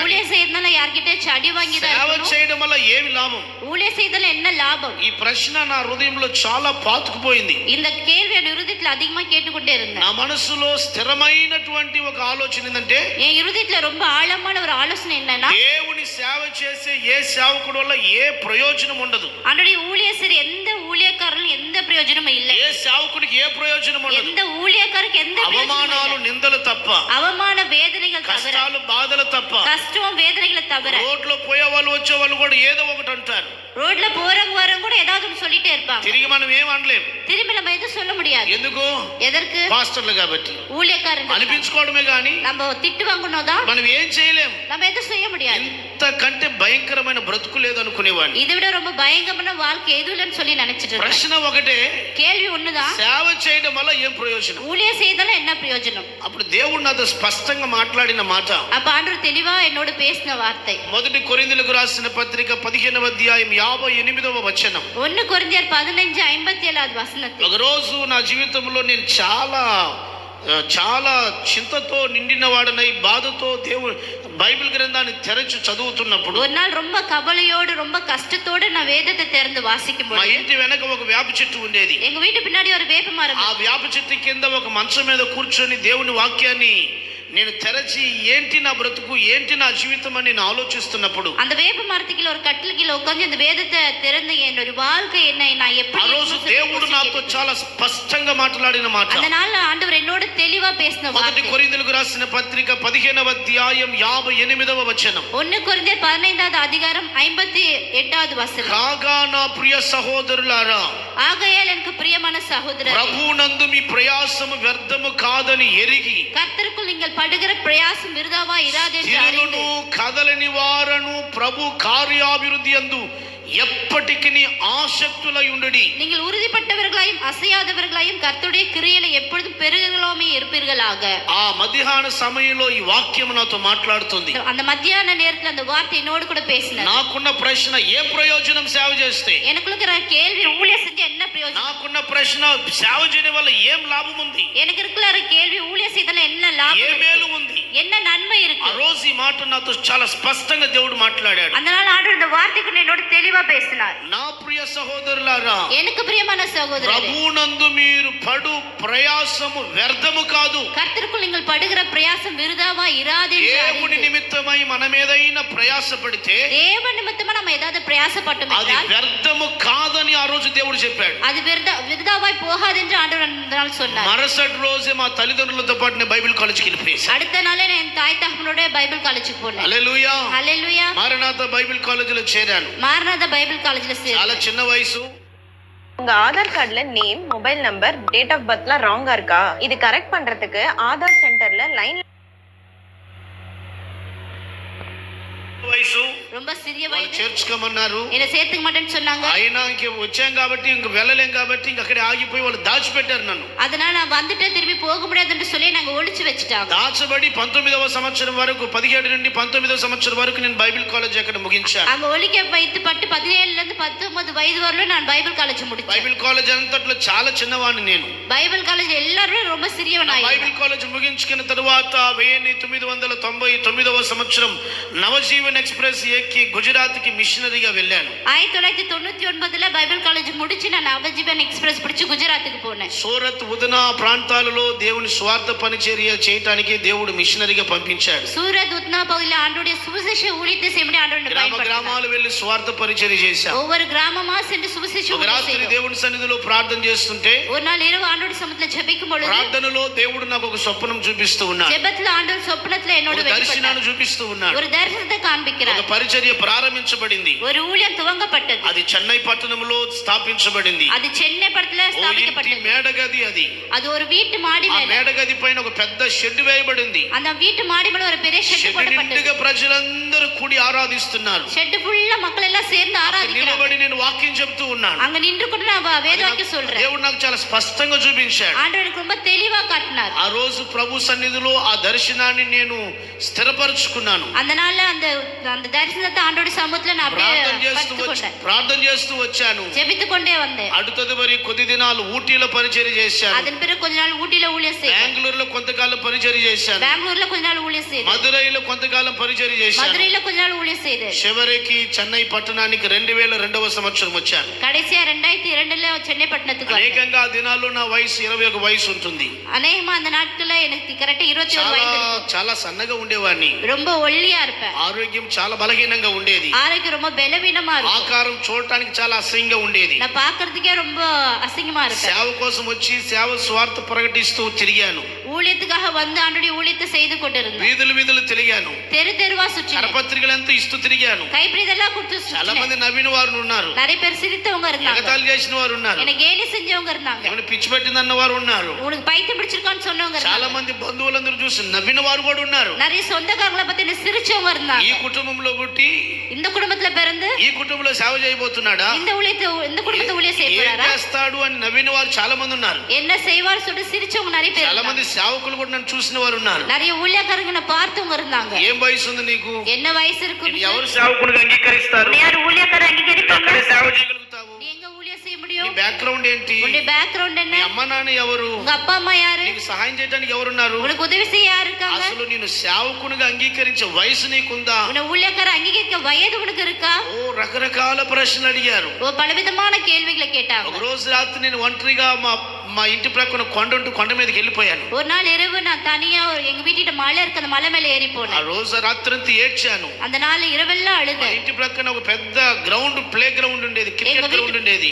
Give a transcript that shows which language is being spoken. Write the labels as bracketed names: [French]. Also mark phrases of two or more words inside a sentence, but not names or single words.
[Tamil] ஊழியம் செய்யறதுனால யார்கிட்ட அடி வாங்கி தான் [Telugu] సేవ [Tamil] இருக்கணும். [Telugu] చేయడం వల్ల ఏమి లాభం? [Tamil] ஊழியம் செய்யறதுல என்ன லாபம்? [Telugu] ఈ ప్రశ్న నా హృదయంలో చాలా పాతుకుపోయింది. [Tamil] இந்த கேள்வி என் இருதயத்துல அதிகமா கேட்டுக்கொண்டே இருந்தேன். [Telugu] నా మనసులో స్థిరమైనటువంటి ఒక ఆలోచన ఏంటంటే, [Tamil] என் இருதயத்துல ரொம்ப ஆழமான ஒரு ஆலோசனை என்னன்னா, [Telugu] దేవుని సేవ చేసే ఏ సేవకుడు వల్ల ఏ ప్రయోజనం ఉండదు. [Tamil] அவனுடைய ஊழியர் எந்த ஊழியக்காரரும் எந்த பிரயோஜனமும் இல்லை. [Telugu] ఏ సేవకుడికి ఏ ప్రయోజనం ఉండదు. [Tamil] எந்த ஊழியக்காரருக்கு எந்த [Telugu] అవమానాలు, [Tamil] பிரயோஜனமும் இல்லை. [Telugu] నిందలు తప్ప, [Tamil] அவமான வேதனைகள் தவிர, [Telugu] కష్టాలు, బాధలు తప్ప. [Tamil] கஷ்டம் வேதனைகளை தவிர. [Telugu] రోడ్లో పోయే వాళ్ళు వచ్చే వాళ్ళు కూడా ఏదో ఒకటి అంటారు. [Tamil] ரோட்ல போறவங்க வரவங்க கூட ஏதாவது ஒன்று சொல்லிட்டே இருப்பாங்க. [Telugu] తిరిగి మనం ఏం అనలేం. [Tamil] திரும்பி நம்ம எதுவும் சொல்ல முடியாது. [Telugu] ఎందుకు? [Tamil] எதற்கு? [Telugu] పాస్టర్లు కాబట్టి [Tamil] ஊழியக்காரங்க [Telugu] అనిపించుకోవడమే గాని [Tamil] நம்ம திட்டு வாங்கணும் தான். [Telugu] మనం ఏం చేయలేం. [Tamil] நம்ம எதுவும் செய்ய முடியாது. [Telugu] ఇంతకంటే భయంకరమైన బ్రతుకు లేదనుకునేవాడిని. [Tamil] இதை விட ரொம்ப பயங்கரமான வாழ்க்கை எதுவும் இல்லைன்னு சொல்லி நினைச்சிட்டு இருக்கேன். [Telugu] ప్రశ్న ఒకటే, [Tamil] கேள்வி ஒண்ணுதான், [Telugu] సేవ చేయడం వల్ల ఏం ప్రయోజనం? [Tamil] ஊழியம் செய்தால என்ன பிரயோஜனம்? [Telugu] అప్పుడు దేవుడు నాతో స్పష్టంగా మాట్లాడిన మాట, [Tamil] அப்ப ஆண்டவர் தெளிவா என்னோட பேசின வார்த்தை [Telugu] మొదటి కొరింథీయులకు రాసిన పత్రిక 15వ అధ్యాయం 58వ వచనం. [Tamil] 1 கொரிந்தியர் 15:57 வசனத்தில், [Telugu] ఒక రోజు నా జీవితంలో నేను చాలా చింతతో నిండిన వాడనై, బాధతో దేవుడు బైబిల్ గ్రంథాన్ని తెరచి చదువుతున్నప్పుడు, [Tamil] ஒரு நாள் ரொம்ப கவலையோடு ரொம்ப கஷ்டத்தோடு நான் வேதத்தை திறந்து வாசிக்கும் [Telugu] మా [Tamil] போது, [Telugu] ఇంటి వెనక ఒక వేప చెట్టు ఉండేది. [Tamil] எங்க வீட்டு பின்னாடி ஒரு வேப்ப மரம். [Telugu] ఆ వేప చెట్టు కింద ఒక మంచం మీద కూర్చొని దేవుని వాక్యాన్ని నేను తెరచి, ఏంటి నా బ్రతుకు, ఏంటి నా జీవితం అని నేను ఆలోచిస్తున్నప్పుడు, [Tamil] அந்த வேப்ப மரத்துக்குள்ள ஒரு கட்டில் கீழ உட்கார்ந்து அந்த வேதத்தை திறந்து என்னோட வாழ்க்கை என்ன, நான் [Telugu] ఆ [Tamil] எப்படி [Telugu] రోజు దేవుడు నాతో చాలా స్పష్టంగా మాట్లాడిన మాట. [Tamil] அந்த நாள்ல ஆண்டவர் என்னோட தெளிவா பேசின [Telugu] మొదటి [Tamil] வார்த்தை. [Telugu] కొరింథీయులకు రాసిన పత్రిక 15వ అధ్యాయం 58వ వచనం. [Tamil] 1 கொரிந்தியர் 15வது அதிகாரம் 58வது வசனம். [Telugu] కాగా నా ప్రియ సహోదరులారా, [Tamil] ஆகையால் எனக்கு பிரியமான சகோதரரே, [Telugu] ప్రభువునందు మీ ప్రయాసము వ్యర్థము కాదని ఎరిగి, [Tamil] கர்த்தருக்குள் நீங்கள் படுகிற பிரயாசம் விருதாவா இராதென்று அறிந்து, [Telugu] స్థిరులను కదలని వారను ప్రభు కార్యాభివృద్ధి యందు ఎప్పటికీ ఆసక్తులై ఉండుడి. [Tamil] நீங்கள் உறுதிப்பட்டவர்களாயும் அசையாதவர்களாயும் கர்த்தருடைய கிரியையில எப்பொழுதும் பெருகலாமே இருப்பீர்களாக. [Telugu] ఆ మధ్యాహ్న సమయంలో ఈ వాక్యం నాతో మాట్లాడుతుంది. [Tamil] அந்த மத்தியான நேரத்துல அந்த வார்த்தை என்னோடு கூட பேசினார். [Telugu] నాకున్న ప్రశ్న, ఏ ప్రయోజనం సేవ చేస్తే? [Tamil] எனக்குள்ள இருக்கிற கேள்வி, ஊழியம் செஞ்சு என்ன பிரயோஜனம்? [Telugu] నాకున్న ప్రశ్న, సేవ చేయడం వల్ల ఏం లాభం ఉంది? [Tamil] எனக்கு இருக்கிற கேள்வி, ஊழியம் செய்தால என்ன லாபம் [Telugu] ఏ [Tamil] இருக்கு? [Telugu] మేలు ఉంది? [Tamil] என்ன நன்மை [Telugu] ఆ [Tamil] இருக்கு? [Telugu] రోజు ఈ మాట నాతో చాలా స్పష్టంగా దేవుడు మాట్లాడాడు. [Tamil] அந்த நாள் ஆண்டவர் இந்த வார்த்தைக்கு என்னோட தெளிவா பேசினார். [Telugu] నా ప్రియ సహోదరులారా, [Tamil] எனக்கு பிரியமான சகோதரரே, [Telugu] ప్రభువునందు మీరు పడు ప్రయాసము వ్యర్థము కాదు. [Tamil] கர்த்தருக்குள் நீங்கள் படுகிற பிரயாசம் விருதாவா இராதென்று [Telugu] దేవుని [Tamil] அறிந்து, [Telugu] నిమిత్తమై మనం ఏదైనా ప్రయాసపడితే [Tamil] தேவ நிமித்தமா நம்ம ஏதாவது பிரயாசப்பட்டோம் [Telugu] అది [Tamil] என்றால் [Telugu] వ్యర్థము కాదని ఆ రోజు దేవుడు చెప్పాడు. [Tamil] அது விருதாவாய் போகாதென்று ஆண்டவர் அந்த நாள் சொன்னார். [Telugu] మరుసటి రోజే మా తల్లిదండ్రులతో పాటు నేను [English] Bible college [Telugu] వెళ్ళిపోయాను. [Tamil] அடுத்த நாளே நான் தாய் தகப்பனோட [English] Bible college [Tamil] போனேன். [Telugu] హల్లెలూయా. [Tamil] ஹல்லேலூயா. [Telugu] మారనాథ బైబిల్ కాలేజీలో చేరాను. [Tamil] மாரநாத [English] Bible college [Telugu] చాలా [Tamil] சேர்ந்தேன். [Telugu] చిన్న వయసు. [Tamil] உங்க ஆதார் கார்டுல நேம், [English] mobile number, date of birth [Tamil] ராங்கா இருக்கா? இது கரெக்ட் பண்றதுக்கு ஆதார் சென்டர்ல லைன் [Telugu] వయసు [Tamil] ரொம்ப சிறிய [Telugu] వాళ్ళు [Tamil] வயது. [Telugu] చేర్చుకోమన్నారు. [Tamil] என்ன சேர்த்துக்க மாட்டேன்னு சொன்னாங்க. [Telugu] అయినా ఇంక వచ్చాం కాబట్టి ఇంక వెళ్ళలేం కాబట్టి ఇంక అక్కడే ఆగిపోయి వాళ్ళు దాచిపెట్టారు నన్ను. [Tamil] அதனால நான் வந்துட்டு திரும்பி போக முடியாதுன்னு சொல்லி நாங்க ஒளிச்சு வச்சுட்டாங்க. [Telugu] దాచబడి 19వ సంవత్సరం వరకు, 17 నుండి 19వ సంవత్సరం వరకు నేను [English] Bible college [Telugu] అక్కడ ముగించాను. [Tamil] அங்க ஒளிக்க வைத்து பட்டு 17ல இருந்து 19 வயது வரலும் நான் [English] Bible college [Tamil] முடிச்சேன். [English] Bible college [Telugu] అంతట్లో చాలా చిన్నవాడిని నేను. [English] Bible college [Tamil] எல்லாரும் ரொம்ப சிறியவனாய். [English] Bible college [Telugu] ముగించుకున్న తరువాత 1999వ సంవత్సరం నవజీవన్ ఎక్స్ప్రెస్ ఎక్కి గుజరాత్కి మిషనరీగా వెళ్ళాను. [Tamil] 1999ல [English] Bible college [Tamil] முடிச்சு நான் நவஜீவன் எக்ஸ்பிரஸ் பிடிச்சு குஜராத்துக்கு போனேன். [Telugu] సూరత్, ఉదనా ప్రాంతాలలో దేవుని స్వార్థ పరిచర్య చేయడానికి దేవుడు మిషనరీగా పంపించాడు. [Tamil] சூரத் உத்னா பகுதியில ஆண்டவருடைய சுவிசேஷ ஊழியத்தை செய்யும்படி ஆண்டவர் [Telugu] గ్రామ [Tamil] பயன்படுத்தினார். [Telugu] గ్రామాలు వెళ్ళి స్వార్థ పరిచర్య చేశాం. [Tamil] ஒவ்வொரு கிராமமா சென்று சுவிசேஷ [Telugu] ఒక [Tamil] ஊழியம் [Telugu] రాత్రి [Tamil] செய்தோம். [Telugu] దేవుని సన్నిధిలో ప్రార్థన చేస్తుంటే, [Tamil] ஒரு நாள் இரவு ஆண்டவருடைய சமூகத்துல ஜெபிக்கும் பொழுது [Telugu] ప్రార్థనలో దేవుడు నాకు ఒక స్వప్నం చూపిస్తూ ఉన్నాడు. [Tamil] ஜெபத்துல ஆண்டவர் சொப்பனத்துல என்னோட [Telugu] ఒక దర్శనాన్ని చూపిస్తూ ఉన్నాడు. [Tamil] ஒரு தரிசனத்தை காண்பிக்கிறார். [Telugu] ఒక పరిచర్య ప్రారంభించబడింది. [Tamil] ஒரு ஊழியம் துவங்கப்பட்டது. [Telugu] అది చెన్నై పట్టణంలో స్థాపించబడింది. [Tamil] அது சென்னை பட்டணத்துல [Telugu] ఇంటి [Tamil] ஸ்தாபிக்கப்பட்டது. [Telugu] మేడగది అది. [Tamil] அது ஒரு வீட்டு மாடி [Telugu] ఆ [Tamil] மேல. [Telugu] మేడగది పైన ఒక పెద్ద షెడ్ వేయబడింది. [Tamil] அந்த வீட்டு மாடி மேல ஒரு பெரிய ஷெட் [Telugu] షెడ్ [Tamil] போடப்பட்டது. [Telugu] నిండుగా ప్రజలందరూ కూడి ఆరాధిస్తున్నారు. [English] shed full [Tamil] மக்கள் எல்லாம் சேர்ந்து ஆராதிக்கிறாங்க. [Telugu] నిలబడి నేను వాక్యం చెప్తూ ఉన్నాను. [Tamil] அங்க நின்று கொண்டு நான் வேதவாக்கியம் சொல்றேன். [Telugu] దేవుడు నాకు చాలా స్పష్టంగా చూపించాడు. [Tamil] ஆண்டவர் எனக்கு ரொம்ப தெளிவா காட்டினார். [Telugu] ఆ రోజు ప్రభు సన్నిధిలో ఆ దర్శనాన్ని నేను స్థిరపరుచుకున్నాను. [Tamil] அந்த நாள்ல அந்த தரிசனத்தை ஆண்டவருடைய சமூகத்துல நான் அப்படியே [Telugu] ప్రార్థన చేస్తూ వచ్చాను. [Tamil] ஜெபித்து கொண்டே வந்தேன். [Telugu] அடுத்தது మరి కొద్ది దినాలు ఊటీలో పరిచర్య చేశాను. [Tamil] அதன் பிறகு கொஞ்ச நாள் ஊட்டில ஊழியம் செய்தேன். [Telugu] బెంగళూరులో కొంతకాలం పరిచర్య చేశాను. [Tamil] பெங்களூர்ல கொஞ்ச நாள் ஊழியம் செய்தேன். [Telugu] మదురైలో కొంతకాలం పరిచర్య చేశాను. [Tamil] மதுரையில கொஞ்ச நாள் ஊழியம் செய்தேன். [Telugu] చివరికి చెన్నై పట్టణానికి 2002వ సంవత్సరం వచ్చాను. [Tamil] கடைசியா 2002ல சென்னை పట్టణத்துக்கு வந்தேன். [Telugu] అనేకంగా ఆ దినాల్లో నా వయసు 21 వయసు ఉంటుంది. [Tamil] அநேகமா அந்த நாட்கள்ல எனக்கு கரெக்ட்டா 21 வயது இருக்கும். [Telugu] చాలా సన్నగా ఉండేవాడిని. [Tamil] ரொம்ப ఒళ్ళిயா இருப்பேன். [Telugu] ఆరోగ్యం చాలా బలహీనంగా ఉండేది. [Tamil] ஆரோக்கியம் ரொம்ப பலவீனமா இருக்கும். [Telugu] ఆకారం చూడటానికి చాలా అసహ్యంగా ఉండేది. [Tamil] நான் பார்க்கிறதுக்கே ரொம்ப அசிங்கமா இருப்பேன். [Telugu] సేవ కోసం వచ్చి సేవ స్వార్థ ప్రకటిస్తూ తిరిగాను. [Tamil] ஊழியத்துக்காக வந்து ஆண்டவருடைய ஊழியத்தை செய்து கொண்டிருந்தேன். [Telugu] వీధులు వీధులు తిరిగాను. [Tamil] தெரு தெருவா சுற்றினேன். [Telugu] కరపత్రికలంతా ఇస్తూ తిరిగాను. [Tamil] கைப்பிடிதெல்லாம் கொடுத்து [Telugu] చాలా [Tamil] சுற்றினேன். [Telugu] మంది నవ్విన వారు ఉన్నారు. [Tamil] நிறைய பேர் சிரித்தவங்க இருந்தாங்க. [Telugu] ఎగతాళి చేసిన వారు ఉన్నారు. [Tamil] என்ன கேலி செஞ்சவங்க இருந்தாங்க. [Telugu] ఏమైనా పిచ్చి పట్టిందన్న వారు ఉన్నారు. [Tamil] உனக்கு பைத்தியம் பிடிச்சிருக்கான்னு சொன்னவங்க [Telugu] చాలా [Tamil] இருந்தாங்க. [Telugu] మంది బంధువులందరూ చూసి నవ్విన వారు కూడా ఉన్నారు. [Tamil] நிறைய சொந்தக்காரங்களை பத்தி என்ன சிரிச்சவங்க [Telugu] ఈ [Tamil] இருந்தாங்க. [Telugu] కుటుంబంలో పుట్టి [Tamil] இந்த குடும்பத்துல பிறந்து [Telugu] ఈ కుటుంబంలో సేవ చేయబోతున్నాడా, [Tamil] இந்த குடும்பத்தை ஊழியம் செய்ய [Telugu] ఏం [Tamil] போறாரா, [Telugu] చేస్తాడు అని నవ్విన వారు చాలా మంది ఉన్నారు. [Tamil] என்ன செய்வார் சொல்லி சிரிச்சவங்க நிறைய பேர் [Telugu] చాలా మంది [Tamil] இருந்தாங்க. [Telugu] సేవకులు కూడా నన్ను చూసిన వారు ఉన్నారు. [Tamil] நிறைய ஊழியக்காரங்க பார்த்தவங்க இருந்தாங்க. [Telugu] ఏం వయసు ఉంది నీకు, [Tamil] என்ன వయసు இருக்கு, [Telugu] నేను ఎవరు సేవకునిగా అంగీకరిస్తారు, [Tamil] யார் ஊழியக்கார அங்கீகரிப்பாங்க, [Telugu] ఎక్కడ సేవ చేయగలుగుతావు, [Tamil] நீ எங்க ஊழியம் செய்ய [Telugu] నీ [Tamil] முடியும், [Telugu] బ్యాక్గ్రౌండ్ ఏంటి, [Tamil] உன்னுடைய பேக்ரவுண்ட் என்ன, [Telugu] నీ అమ్మ నాన్న ఎవరు, [Tamil] உங்க அப்பா అమ్மா யாரு, [Telugu] నీకు సహాయం చేయడానికి ఎవరున్నారు, [Tamil] உனக்கு உதவி செய்ய யாரு இருக்காங்க, [Telugu] అసలు నేను సేవకునిగా అంగీకరించే వయసు నీకుందా, [Tamil] உன்னை ஊழியக்கார அங்கீகரிக்க வயது உனக்கு இருக்கா. [Telugu] ఓ రకరకాల ప్రశ్నలు అడిగారు. [Tamil] ஓ పలవిధமான కేள்விகளை కేட்டாங்க. [Telugu] ఒక రోజు రాత్రి నేను ఒంటరిగా మా ఇంటి ప్రక్కన కొండ ఉంటూ కొండ మీదకి వెళ్ళిపోయాను. [Tamil] ஒரு நாள் இரவு நான் தனியா எங்க வீட்டிட்ட மலை இருக்கு, அந்த மலை மேல ஏறி [Telugu] ఆ [Tamil] போனேன். [Telugu] రోజు రాత్రంతా ఏడ్చాను. [Tamil] அந்த நாள் இரவெல்லாம் [Telugu] మా [Tamil] அழுதேன். [Telugu] ఇంటి ప్రక్కన ఒక పెద్ద గ్రౌండ్, [English] play ground [Telugu] ఉండేది, [English] cricket ground [Telugu] ఉండేది.